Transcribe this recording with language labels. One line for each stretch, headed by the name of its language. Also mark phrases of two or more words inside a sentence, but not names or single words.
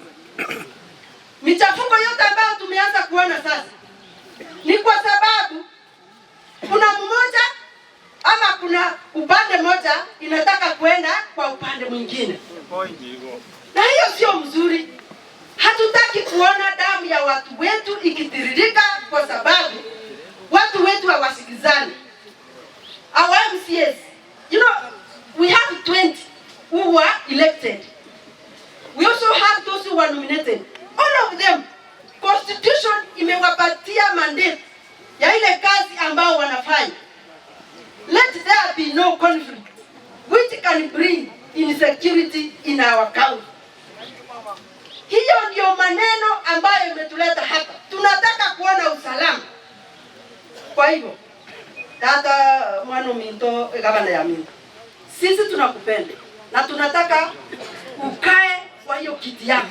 Swahili: Michafuko yote ambayo tumeanza kuona sasa ni kwa sababu kuna mmoja ama kuna upande moja inataka kwenda kwa upande mwingine. Na hiyo sio mzuri. Hatutaki kuona damu ya watu wetu ikitiririka kwa sababu watu wetu hawasikizani.
English: Our MCS, you know, we have 20 who were elected. We also have those who were nominated. All of them,
Swahili: constitution imewapatia mandate ya ile kazi ambao wanafanya.
English: Let there be no conflict which can bring insecurity in our county.
Swahili: Hiyo ndio maneno ambayo imetuleta hapa. Tunataka kuona usalama. Kwa hivyo, dada mwana minto gavana ya minto, sisi tunakupenda na tunataka ukae kwa hiyo kiti yako.